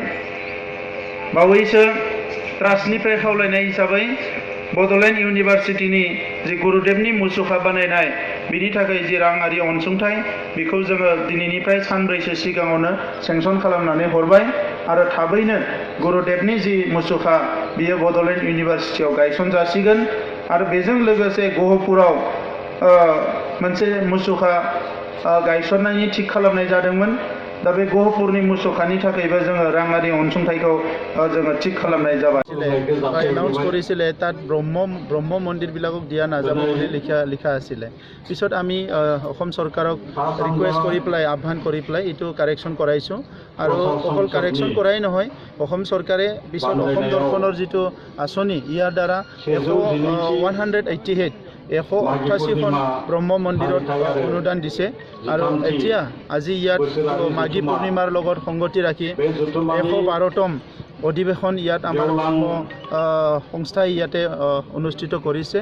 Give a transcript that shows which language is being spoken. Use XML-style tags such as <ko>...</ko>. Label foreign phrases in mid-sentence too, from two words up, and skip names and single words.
<brx>बावैसो ट्रास्टनिफ्राय खावलायनाय हिसाबै बड'लेण्ड इउनिभार्सिटिनि जि गुरुदेवनि मुसुखा बानायनाय बिनि थाखाय जि राङारि अनसुंथाइ बेखौ जोङो दिनैनिफ्राय सानब्रैसो सिगाङावनो सेंसन खालामनानै हरबाय आरो थाबैनो गुरुदेवनि जि मुसुखा बियो बड'लेण्ड इउनिभार्सिटियाव गायसनजासिगोन आरो बेजों लोगोसे गहपुराव मोनसे मुसुखा गायसननायनि थिग खालामनाय जादोंमोन। दा बे गहपुरनि मुसुखानि थाखायबो जोङो राङारि अनसुंथाइखौ जोङो थिग खालामनाय जाबाय।</brx> <as>एनाउन्स কৰিছিলে তাত ব্ৰহ্ম মন্দিৰবিলাকক দিয়া নাযাব বুলি লিখা আছিলে। পিছত আমি অসম চৰকাৰক ৰিকুৱেষ্ট কৰি পেলাই আহ্বান কৰি পেলাই এইটো কাৰেকশ্যন কৰাইছোঁ আৰু অকল কাৰেকশ্যন কৰাই নহয় অসম চৰকাৰে পিছত অসম দৰ্শনৰ যিটো আঁচনি ইয়াৰ দ্বাৰা 188খন ব্ৰহ্ম মন্দিৰত অনুদান দিছে আৰু এতিয়া আজি ইয়াত মাঘী পূৰ্ণিমাৰ লগত সংগতি ৰাখি 112তম অধিৱেশন ইয়াত আমাৰ সংস্থাই ইয়াতে অনুষ্ঠিত কৰিছে।</as>